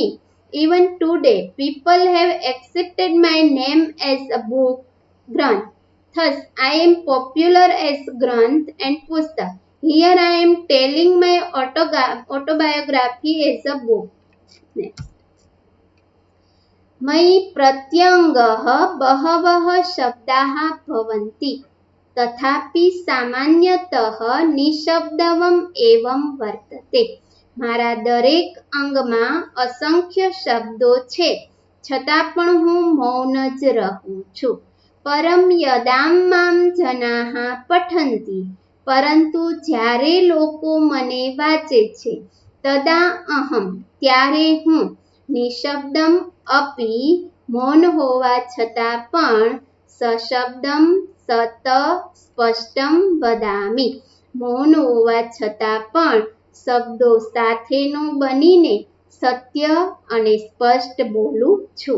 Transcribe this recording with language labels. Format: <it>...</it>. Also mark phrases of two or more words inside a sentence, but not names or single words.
<en>Even today, people have accepted my name as a book, Granth. Thus, I am popular as Granth and Pustak. Here I am telling my autobiography as a book. Next.</en> <sa>मयि प्रत्यङ्गः बहवः शब्दाः भवन्ति, तथापि सामान्यतः निशब्दवम् एवं वर्तते.</sa> <gu>મારા દરેક અંગમાં અસંખ્ય શબ્દો છે, છતાં પણ હું મૌન જ રહું છું.</gu> <sa>परम यदां मां जनाः पठन्ति</sa> <gu>પરંતુ જ્યારે લોકો મને વાંચે છે</gu> <sa>तदा अहम</sa> <gu>ત્યારે હું</gu> <sa>निशब्दम अपि</sa> <gu>મૌન હોવા છતાં પણ</gu> <sa>सशब्दम सत स्पष्टम वदामि</sa> <gu>મૌન હોવા છતાં પણ શબ્દો સાથેનો બનીને સત્ય અને સ્પષ્ટ બોલું છું.</gu>